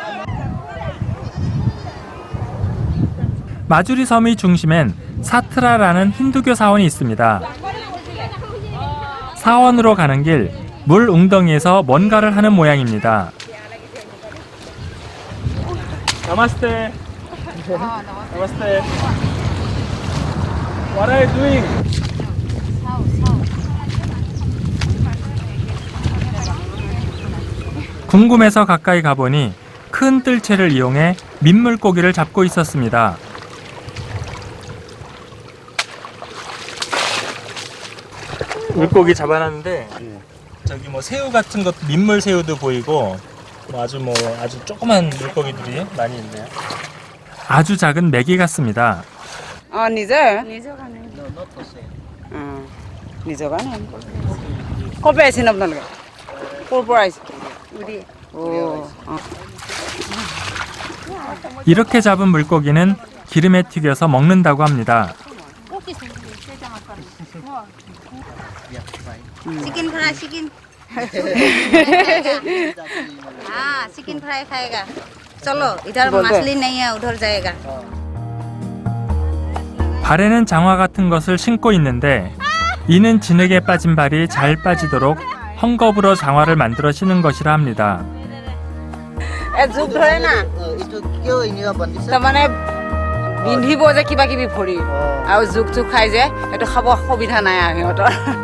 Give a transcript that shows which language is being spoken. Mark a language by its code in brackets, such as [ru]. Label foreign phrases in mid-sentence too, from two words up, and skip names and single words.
[ko] 마주리 섬의 중심엔 사트라라는 힌두교 사원이 있습니다. 사원으로 가는 길, 물 웅덩이에서 뭔가를 하는 모양입니다. 나마스테. 나마스테. [en] What are you doing? [ko] 궁금해서 가까이 가보니 큰 뜰채를 이용해 민물고기를 잡고 있었습니다. 물고기 잡아놨는데 저기 뭐 새우 같은 것, 민물 새우도 보이고 아주 조그만 물고기들이 많이 있네요. 아주 작은 메기 같습니다. [as] নিজে নিজৰ কাৰণে ক'ৰ পৰা আহিছে আপোনালোকে ক'ৰ পৰা আহিছে [ko] 이렇게 잡은 물고기는 기름에 튀겨서 먹는다고 합니다. [en] chicken fry chicken [hi] हाँ [en] chicken fry [hi] खाएगा चलो इधर मछली नहीं है उधर जाएगा. [ko] 발에는 장화 같은 것을 신고 있는데 이는 진흙에 빠진 발이 잘 빠지도록 헝겊으로 장화를 만들어 신은 것이라 합니다. [as] জোক ধৰে না তাৰমানে বিন্ধিব যে কিবা কিবি ভৰি আৰু জোক চোক খাই যে সেইটো খাব সুবিধা নাই আৰু সিহঁতৰ.